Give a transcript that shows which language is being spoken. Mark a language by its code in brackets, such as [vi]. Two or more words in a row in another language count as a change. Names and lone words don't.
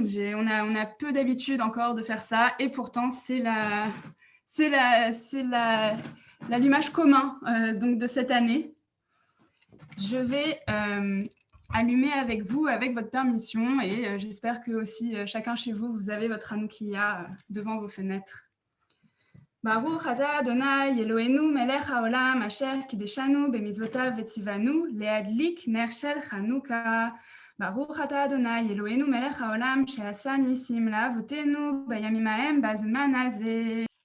[fr] On a peu d'habitude encore de faire ça et pourtant c'est l'allumage commun donc de cette année. Je vais allumer avec vous, avec votre permission, et j'espère que aussi chacun chez vous, vous avez votre Hanoukia devant vos fenêtres. [he] ברוך אתה אדוני אלוהינו מלך העולם אשר קדשנו במצוותיו וציוונו להדליק נר של חנוכה. ברוך אתה אדוני אלוהינו מלך העולם שעשה ניסים לאבותינו בימים ההם בזמן הזה.